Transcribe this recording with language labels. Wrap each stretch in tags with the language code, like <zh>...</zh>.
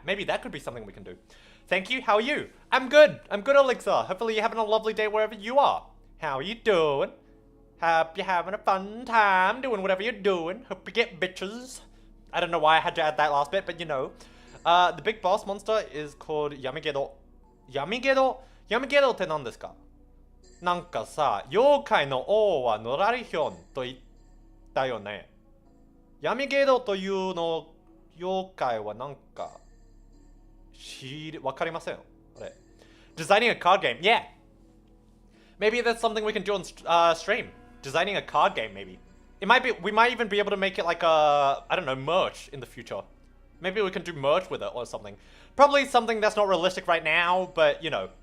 <en>Maybe that could be something we can do. Thank you. How are you? I'm good, Alexa. Hopefully you're having a lovely day wherever you are. How are you doing? Hope you're having a fun time doing whatever you're doing. Hope you get bitches. I don't know why I had to add that last bit, but you know. The big boss monster is called Yamigedo.</en> <ja>Yamigedoって何ですか?なんかさ、妖怪の王はノラリヒョンと言ったよね。ヤミゲドというの妖怪はなんかわかりません。あれ。</ja> <en>Designing a card game, yeah. Maybe that's something we can do on stream. Designing a card game, maybe. It might be. We might even be able to make it like a, I don't know, merch in the future. Maybe we can do merch with it or something. Probably something that's not realistic right now, but you know,</en>